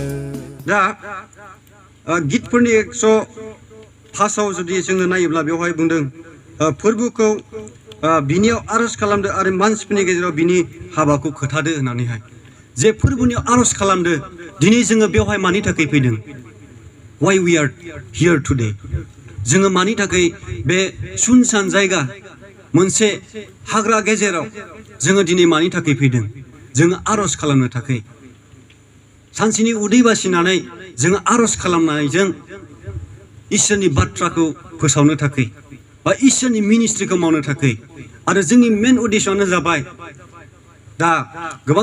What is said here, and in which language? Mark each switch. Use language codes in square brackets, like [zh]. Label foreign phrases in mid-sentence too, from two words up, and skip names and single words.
[brx] दा गितफोरनि 105 जुदि जोङो नायोब्ला बेवहाय बुंदों फोरबुखौ बिनियाव आरज खालामदो आरो मानसिफोरनि गेजेराव बिनि हाबाखौ खोथादो होननानैहाय जे फोरबुनियाव आरज खालामदो दिनै जोङो बेवहाय मानि थाखाय फैदों [en] why we are here today [brx] जोङो मानि थाखाय बे सुनसान जायगा मोनसे हाग्रा गेजेराव जोङो दिनै मानि थाखाय फैदों जोङो आरज खालामनो थाखाय सानसेनि उदै बासिनानै जोङो आरज खालामनायजों इसोरनि बाथ्राखौ फोसावनो थाखाय बा इसोरनि मिनिस्ट्रिखौ मावनो थाखाय आरो जोंनि मेन उद्देश्यआनो जाबाय दा गोबां